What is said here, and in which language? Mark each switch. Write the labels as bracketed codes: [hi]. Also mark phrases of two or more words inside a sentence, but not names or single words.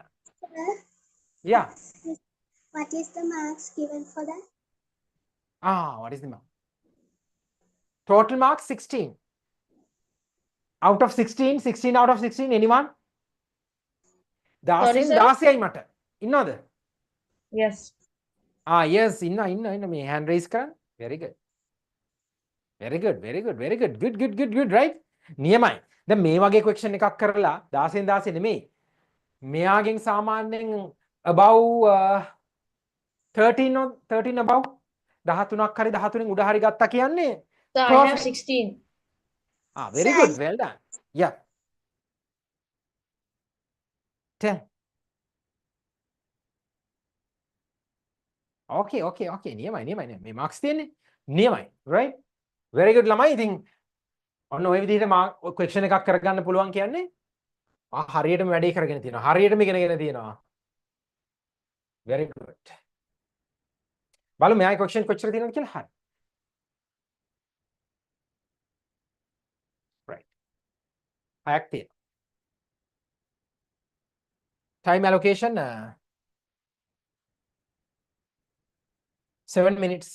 [en] Sir, Yeah. what is the marks given for that? What is the mark? Total marks 16. Out of 16, 16 out of 16, anyone? Sorry, sir? [si] දාසයයි මට. ඉන්නවද? [en] Yes. Yes, [si] ඉන්න මේ [en] hand raise කරන්න. Very good. Very good, very good, very good. Good, right? [si] නියමයි. දැන් මේ වගේ question එකක් කරලා 10න් 10 නෙමෙයි. මෙයාගෙන් සාමාන්‍යයෙන් [en] above 13 or 13 above [si] 13ක් හරි 13න් උඩ හරි ගත්තා කියන්නේ [en] So I have 16. very good. Well done. Yeah. 10. [si] okay. නියමයි. මේ marks තියෙන්නේ. නියමයි. [en] Right? Very good [si] ළමයි. ඉතින් ඔන්න ওই විදිහට question එකක් කරගන්න පුළුවන් කියන්නේ හරියටම වැඩේ කරගෙන තියෙනවා. හරියටම ඉගෙනගෙන තියෙනවා. [en] Very good. [si] බලමු මෙයාගේ question කොච්චර තියෙනවද කියලා. හරි. [en] Right. [si] 6ක් තියෙනවා. [en] Time allocation 7 minutes.